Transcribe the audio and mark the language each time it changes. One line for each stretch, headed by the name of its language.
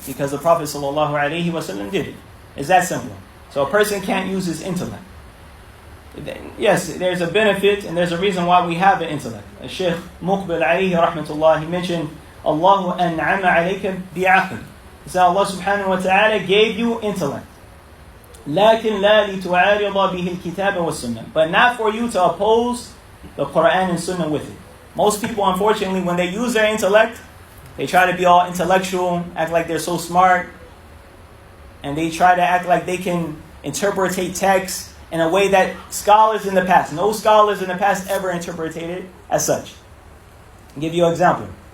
English: Because the Prophet ﷺ did it. It's that simple. So a person can't use his intellect. Yes, there's a benefit and there's a reason why we have an intellect. Shaykh Muqbil alayhi rahmatullah, he mentioned,
Arabic: Allahu an'ama alayka bi'aql.
English: He said Allah subhanahu wa ta'ala gave you intellect.
Arabic: لكن لا لتعارض به الكتاب والسنة.
English: But not for you to oppose the Quran and Sunnah with it. Most people, unfortunately, when they use their intellect, they try to be all intellectual, act like they're so smart, and they try to act like they can interpretate texts in a way that scholars in the past, no scholars in the past ever interpreted it as such. I'll give you an example.